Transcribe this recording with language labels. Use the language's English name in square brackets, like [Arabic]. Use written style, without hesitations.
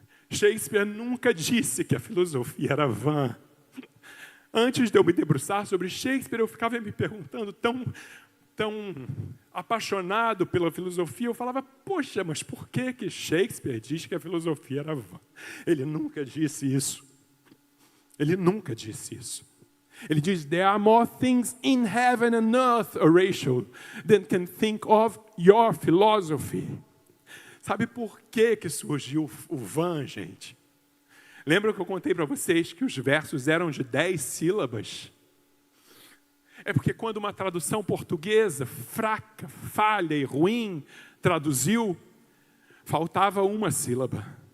[Portuguese] Shakespeare nunca disse que a filosofia era vã. Antes de eu me debruçar sobre Shakespeare, eu ficava me perguntando, tão apaixonado pela filosofia, eu falava, poxa, mas por que Shakespeare diz que a filosofia era vã? Ele nunca disse isso. Ele nunca disse isso. Ele diz, [English] there are more things in heaven and earth, Horatio, than can think of your philosophy. [Portuguese] Sabe por que surgiu o vã, gente? Lembra que eu contei para vocês que os versos eram de 10 sílabas? É porque quando uma tradução portuguesa fraca, falha e ruim traduziu, faltava uma sílaba.